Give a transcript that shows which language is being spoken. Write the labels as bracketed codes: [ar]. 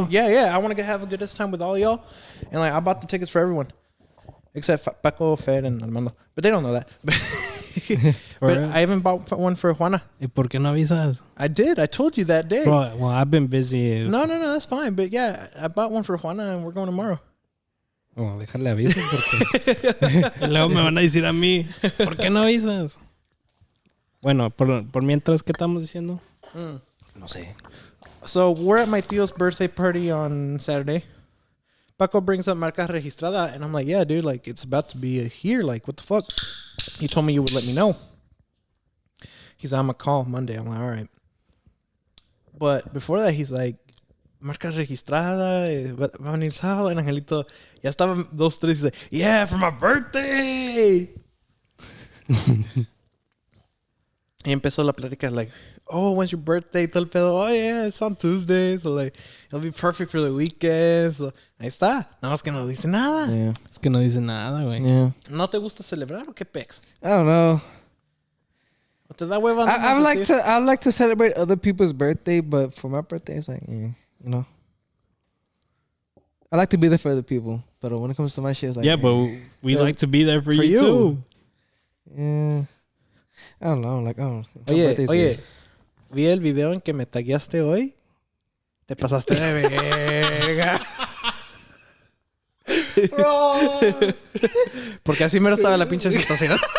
[en] With, yeah. I want to have a good ass time with all y'all. And like, I bought the tickets for everyone, except Paco, Fed, and Armando. But they don't know that. But real? I haven't bought one for Juana. [es] ¿Y por qué no avisas? [en] I did. I told you that day. Bro, well, I've been busy. No, that's fine. But yeah, I bought one for Juana, and we're going tomorrow. [es] Oh, déjale aviso porque luego me van a decir a mí, ¿por qué no avisas? Bueno, por mientras, ¿qué estamos diciendo? No sé. [en] So we're at my tío's birthday party on Saturday. Paco brings up marca registrada, and I'm like, yeah, dude, like it's about to be here. Like, what the fuck? He told me you would let me know. He's like, I'm gonna call Monday. I'm like, all right. But before that, he's like, marca registrada, [es] va a venir sábado, [en] and Angelito, [es] ya estaban 2, 3, [en] he's like, yeah, for my birthday. [es] Y empezó la plática, [en] like, oh, when's your birthday? [es] Todo el pedo, [en] oh, yeah, it's on Tuesday, so, like, it'll be perfect for the weekend. So, [es] ahí está. Nada más que no dice nada. [en] Yeah. [es] Es que no dice nada, güey. [en] Yeah. [es] ¿No te gusta celebrar o qué pex? [en] I don't know. [es] ¿O te da hueva? [en] I like to celebrate other people's birthday, but for my birthday, it's like, you know. I like to be there for other people, but when it comes to my shit, it's like, Yeah, but we like to be there for you too. Yeah. I don't know. Like, oh. [es] Oye, vi el video en que me tagueaste hoy. Te pasaste de verga. Porque así mero estaba la pinche situación.